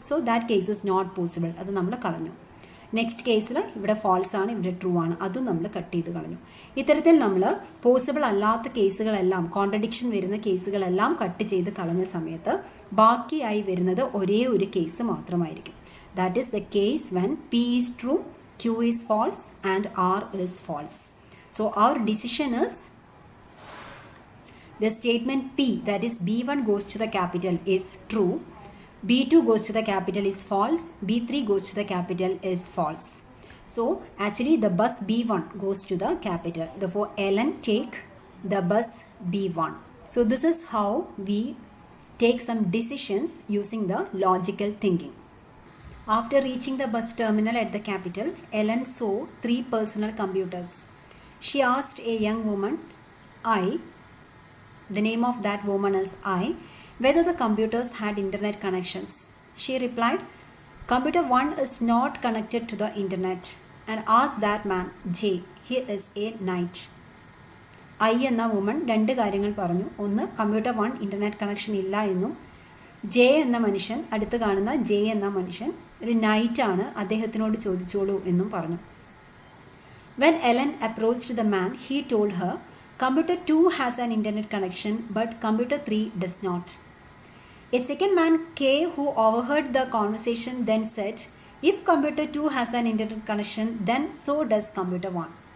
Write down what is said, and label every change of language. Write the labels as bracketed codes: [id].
[en] so that case is not possible, [ml] അത് നമ്മൾ കളഞ്ഞു. നെക്സ്റ്റ് കേസിൽ ഇവിടെ ഫാൾസ് ആണ്, ഇവിടെ ട്രൂ ആണ്, അതും നമ്മൾ കട്ട് ചെയ്ത് കളഞ്ഞു. ഇത്തരത്തിൽ നമ്മൾ പോസിബിൾ അല്ലാത്ത കേസുകളെല്ലാം, കോൺട്രഡിക്ഷൻ വരുന്ന കേസുകളെല്ലാം കട്ട് ചെയ്ത് കളഞ്ഞ സമയത്ത് ബാക്കിയായി വരുന്നത് ഒരേ ഒരു കേസ് മാത്രമായിരിക്കും. [en] That is the case when P is true, Q is false and R is false. So our decision is the statement P, that is B1 goes to the capital, is true. B2 goes to the capital is false. B3 goes to the capital is false. So actually the bus B1 goes to the capital. Therefore Ellen take the bus B1. So this is how we take some decisions using the logical thinking. After reaching the bus terminal at the capital, Ellen saw 3 personal computers. She asked a young woman, the name of that woman is I, whether the computers had internet connections. She replied, computer 1 is not connected to the internet, and asked that man, J, he is a knight. [ml] I എന്ന woman 2 കാര്യങ്ങൾ പറഞ്ഞു. ഒന്ന്, computer 1 internet connection ഇല്ല എന്നും, J എന്ന മനുഷ്യൻ, അടുത്ത് കാണുന്ന ജെ എന്ന മനുഷ്യൻ ഒരു നൈറ്റാണ്, അദ്ദേഹത്തിനോട് ചോദിച്ചോളൂ എന്നും പറഞ്ഞു. [en] When Ellen approached the man, he told her, computer 2 has an internet connection but computer 3 does not. A second man, K, who overheard the conversation, then said, if computer 2 has an internet connection, then so does computer 1.